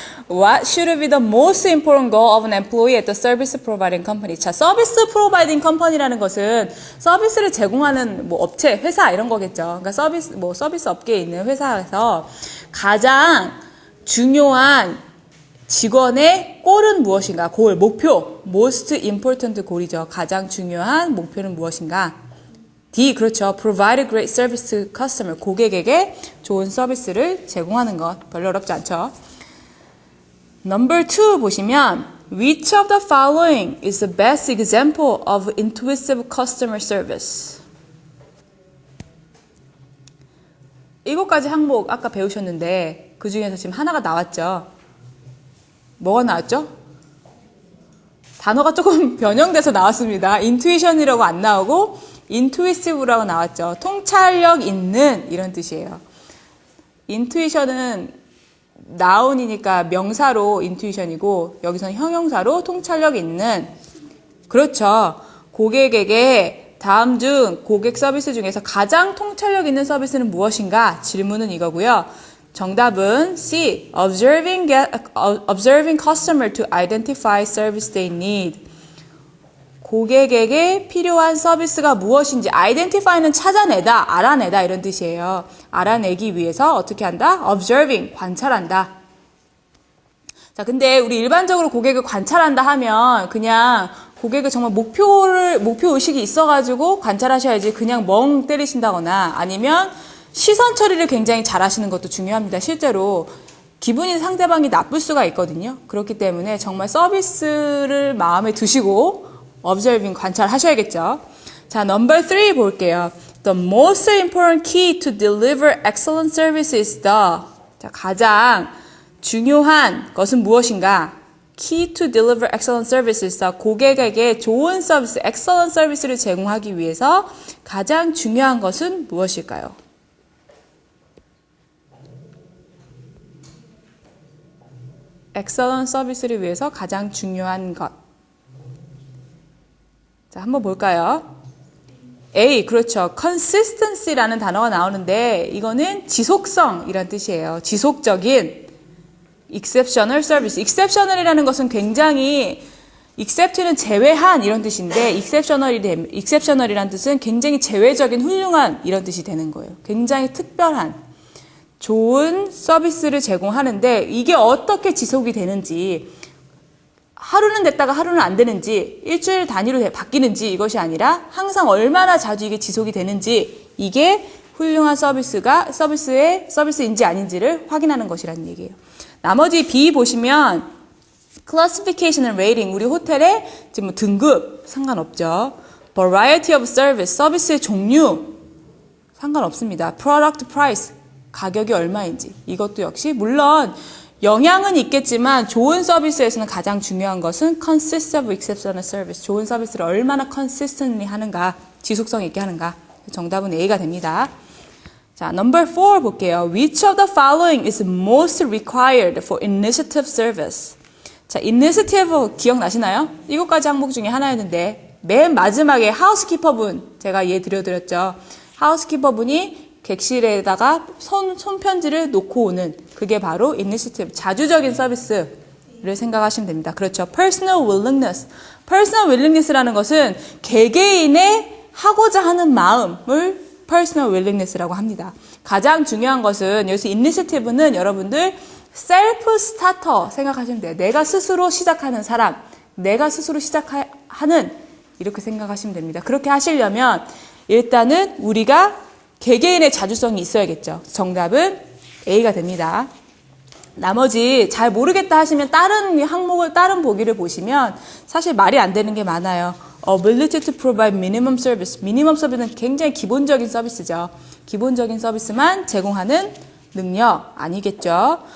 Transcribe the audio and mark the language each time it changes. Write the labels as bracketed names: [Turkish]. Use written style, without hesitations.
[English] What should be the most important goal of an employee at the service providing company? [Korean] 자, 서비스 프로바이딩 컴퍼니라는 것은 서비스를 제공하는 뭐 업체, 회사 이런 거겠죠. 그러니까 서비스 업계에 있는 회사에서 가장 중요한 직원의 골은 무엇인가? 골, 목표, [English] most important goal [Korean] 이죠. 가장 중요한 목표는 무엇인가? D, 그렇죠. [English] Provide a great service to customer. [Korean] 고객에게 좋은 서비스를 제공하는 것. 별로 어렵지 않죠. [English] Number 2 [Korean] 보시면 [English] Which of the following is the best example of intuitive customer service? [Korean] 7가지 항목 아까 배우셨는데 그 중에서 지금 하나가 나왔죠. 뭐가 나왔죠? 단어가 조금 변형돼서 나왔습니다. intuition이라고 안 나오고 intuitive라고 나왔죠. 통찰력 있는 이런 뜻이에요. intuition은 나운이니까 명사로 intuition이고 여기서는 형용사로 통찰력 있는. 그렇죠. 고객에게 다음 중 고객 서비스 중에서 가장 통찰력 있는 서비스는 무엇인가? 질문은 이거고요. 정답은 C. [English] Observing customer to identify service they need. [Korean] 고객에게 필요한 서비스가 무엇인지 identify는 찾아내다, 알아내다 이런 뜻이에요. 알아내기 위해서 어떻게 한다? Observing, 관찰한다. 자, 근데 우리 일반적으로 고객을 관찰한다 하면 그냥 고객을 정말 목표의식이 있어가지고 관찰하셔야지 그냥 멍 때리신다거나 아니면 시선 처리를 굉장히 잘 하시는 것도 중요합니다. 실제로 기분이 상대방이 나쁠 수가 있거든요. 그렇기 때문에 정말 서비스를 마음에 두시고 observing 관찰하셔야겠죠. 자, number 3 볼게요. [English] The most important key to deliver excellent service is the. [Korean] 자, 가장 중요한 것은 무엇인가? [English] Key to deliver excellent service is the. [Korean] 고객에게 좋은 서비스, excellent 서비스를 제공하기 위해서 가장 중요한 것은 무엇일까요? excellent 서비스를 위해서 가장 중요한 것. 자, 한번 볼까요? A, 그렇죠. consistency라는 단어가 나오는데 이거는 지속성이란 뜻이에요. 지속적인 [English] exceptional service. [Korean] exceptional이라는 것은 굉장히 except는 제외한 이런 뜻인데 exceptional이란 뜻은 굉장히 제외적인 훌륭한 이런 뜻이 되는 거예요. 굉장히 특별한 좋은 서비스를 제공하는데 이게 어떻게 지속이 되는지 하루는 됐다가 하루는 안 되는지 일주일 단위로 바뀌는지 이것이 아니라 항상 얼마나 자주 이게 지속이 되는지 이게 훌륭한 서비스인지 아닌지를 확인하는 것이라는 얘기예요. 나머지 B 보시면 [English] classification and rating [Korean] 우리 호텔의 지금 등급 상관없죠. [English] variety of service [Korean] 서비스의 종류 상관없습니다. [English] product price [Korean] 가격이 얼마인지 이것도 역시 물론 영향은 있겠지만 좋은 서비스에서는 가장 중요한 것은 [English] consist of exceptional service. [Korean] 좋은 서비스를 얼마나 consistently 하는가, 지속성 있게 하는가. 정답은 A가 됩니다. 자, number 4 볼게요. [English] Which of the following is most required for initiative service? [Korean] 자, initiative 기억나시나요? 7가지 항목 중에 하나였는데 맨 마지막에 하우스키퍼분 제가 예 드려드렸죠. 하우스키퍼분이 객실에다가 손편지를 놓고 오는 그게 바로 initiative, 자주적인 서비스를 생각하시면 됩니다. 그렇죠. [English] personal willingness. personal willingness [Korean] 라는 것은 개개인의 하고자 하는 마음을 personal willingness라고 합니다. 가장 중요한 것은 여기서 initiative는 여러분들 [English] self starter [Korean] 생각하시면 돼요. 내가 스스로 시작하는 사람, 내가 스스로 시작하는 이렇게 생각하시면 됩니다. 그렇게 하시려면 일단은 우리가 개개인의 자주성이 있어야겠죠. 정답은 A가 됩니다. 나머지 잘 모르겠다 하시면 다른 항목을 다른 보기를 보시면 사실 말이 안 되는 게 많아요. [English] ability to provide minimum service. [Korean] 미니멈 서비스는 굉장히 기본적인 서비스죠. 기본적인 서비스만 제공하는 능력 아니겠죠.